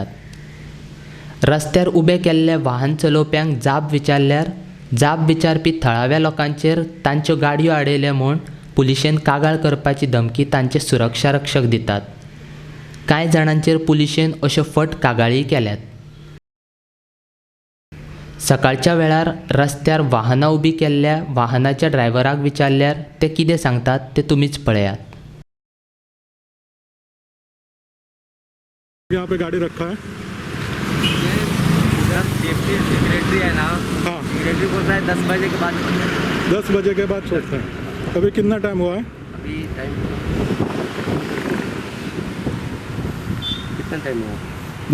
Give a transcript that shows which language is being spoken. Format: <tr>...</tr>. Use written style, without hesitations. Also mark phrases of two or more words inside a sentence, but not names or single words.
<kok>रस्त्यार उबे केल्ले वाहन चलोवप्यांक जाप विचारल्यार जाप विचारपी थळाव्या लोकांचेर तांच्यो गाडयो आडयले म्हूण पुलिशेन कागाळ करपाची धमकी तांचे सुरक्षा रक्षक दितात. कांय जाणांचेर पुलिशेन अश्यो फट कागाळीय केल्यात. सकाळच्या वेळार रस्त्यार वाहनां उबी केल्ल्या वाहनाच्या ड्रायव्हराक विचारल्यार ते कितें सांगतात ते तुमीच पळयात.</kok> <hi>यहाँ पे गाड़ी रखा है,</hi> <en>safety secretary</en> <hi>है ना, हाँ सेक्रेटरी बोलता है 10 बजे के बाद 10 बजे के बाद छोड़ते हैं. अभी कितना टाइम हुआ है? अभी टाइम कितना टाइम हुआ?</hi>